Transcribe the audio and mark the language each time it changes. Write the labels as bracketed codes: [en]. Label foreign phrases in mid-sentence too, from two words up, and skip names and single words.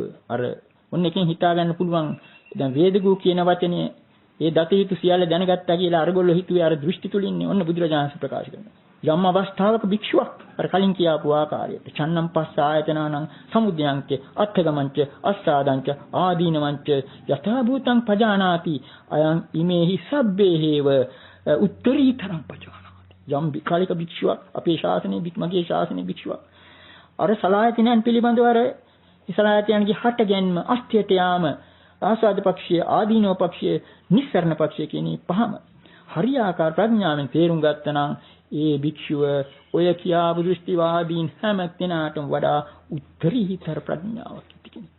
[si] අර ඔන්න එකෙන් හිතා ගන්න පුළුවන් දැන් වේදගු කියන වචනේ ඒ දතියුතු සියල්ල දැනගත්තා කියලා අරගොල්ලෝ හිතුවේ අර දෘෂ්ටි තුලින්නේ. ඔන්න බුදුරජාණන් ප්‍රකාශ කරනවා. යම් අවස්ථාවක භික්ෂුවක් අර කලින් කියාපු ආකාරයට [pi] චන්නම් පස්ස ආයතනානං සමුද්‍යංච අත්ථගමංච අස්සාදංච ආදීනවංච යථා භූතං පජානාති අයං ඉමේහි සබ්බේහේව උත්තරීතරං පජානාති. [si] යම් කාලික භික්ෂුවක් අපේ ශාසනයේ මගේ ශාසනයේ භික්ෂුවක් අර සලායතනයන් පිළිබඳව අර සලායතනයන්ගේ හට ගැනීම අස්ත්‍යයට යාම ආසාද පක්ෂයේ ආදීනව පක්ෂයේ නිස්සරණ පක්ෂයේ කියන පහම හරියාකාර ප්‍රඥාවෙන් තේරුම් ගත්තනම් ඒ භික්ෂුව ඔය කියාපු දෘෂ්ටිවාදීන් හැම කෙනාටම වඩා උත්තරීතර ප්‍රඥාවක් ඇති කෙනෙක්.